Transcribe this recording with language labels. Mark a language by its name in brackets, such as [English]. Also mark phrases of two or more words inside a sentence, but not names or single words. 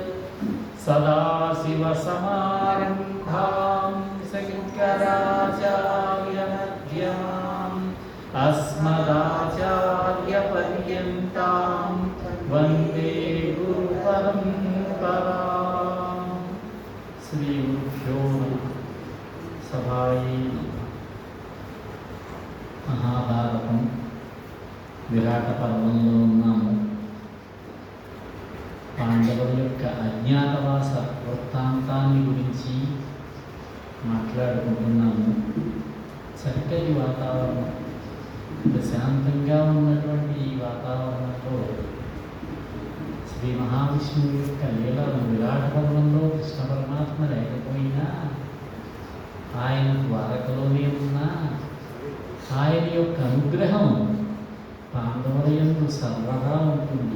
[Sanskrit] सदाशिवसमारम्भां शङ्कराचार्यमध्यमाम् अस्मदाचार्यपर्यन्तां वन्दे गुरुपरम्पराम्। श्रीगुरुभ्यो नमः। सभायै [Telugu] మహాభారతం విరాట పర్వంలో ఉన్నాము. పాండవుల యొక్క అజ్ఞాతవాస వృత్తాంతాన్ని గురించి మాట్లాడుకుంటున్నాము. చక్కటి వాతావరణం, ప్రశాంతంగా ఉన్నటువంటి ఈ వాతావరణంలో శ్రీ మహావిష్ణువు యొక్క లీలను విరాట పర్వంలో కృష్ణ పరమాత్మ లేకపోయినా ఆయన ద్వారకలోనే ఉన్నా ఆయన యొక్క అనుగ్రహం పాండవుల యందు సర్వదా ఉంటుంది.